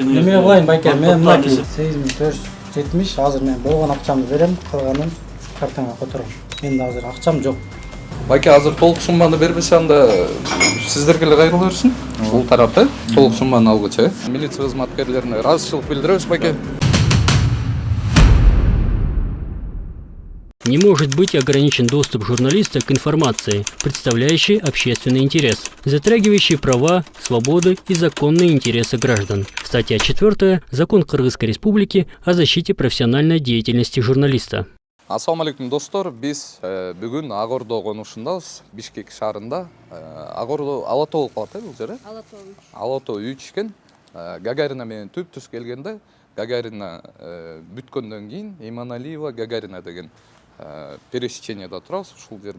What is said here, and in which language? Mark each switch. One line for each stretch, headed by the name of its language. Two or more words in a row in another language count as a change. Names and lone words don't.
Kyrgyz: неме кылайын байке, мен мына 8470 азыр мен болгон акчамды берем, калганын картаңа котором. Менде азыр акчам жок. Байке, азыр толук сумманы бербесе анда сиздерге эле кайрыла берсин. Бул тарапта толук сумманы алгыча. Милиция кызматкерлерине ыраазычылык билдиребиз, байке.
Russian: Не может быть ограничен доступ журналиста к информации, представляющей общественный интерес, затрагивающей права, свободы и законные интересы граждан. Статья 4. Закон Кыргызской Республики о защите профессиональной деятельности журналиста.
Arabic: السلام عليكم
Kyrgyz: достор, биз бүгүн Ак Ордо конушундабыз, Бишкек шаарында. Ак Ордо Ала Тоо болуп калат, бул жер? Ала Тоо 3 экен. Гагарина менен түп-түз келгенде, Гагарина бүткөндөн кийин Иманалиева Гагарина деген пересечениеда турабыз ушул жерде.